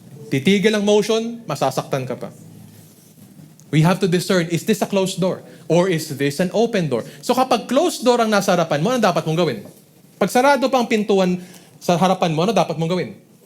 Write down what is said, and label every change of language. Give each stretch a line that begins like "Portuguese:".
Filipino: Titigil ang motion, masasaktan ka pa.
English: We have to discern, is this a closed door?
Filipino: Or is this an open door? So kapag closed door ang nasa harapan mo, ano dapat mong gawin? Pag sarado pa ang pintuan sa harapan mo, ano dapat mong gawin?